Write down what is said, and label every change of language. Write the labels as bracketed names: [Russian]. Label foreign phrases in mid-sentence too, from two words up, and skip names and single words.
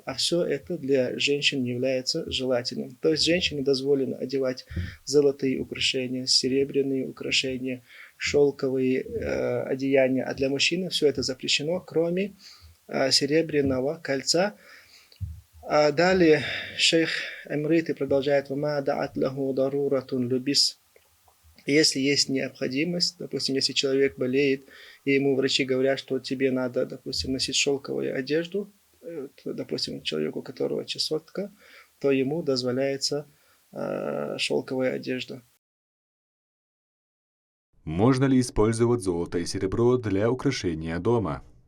[Russian] А все это для женщин является желательным. То есть женщине дозволено одевать золотые украшения, серебряные украшения, шелковые одеяния. А для мужчины все это запрещено, кроме серебряного кольца. А далее шейх Амрити продолжает: [Arabic] «وما دعت له ضرورة لبس». [Russian] Если есть необходимость, допустим, если человек болеет, и ему врачи говорят, что тебе надо, допустим, носить шелковую одежду, допустим, человеку, у которого чесотка, то ему дозволяется шелковая одежда. Можно ли использовать золото и серебро для украшения дома?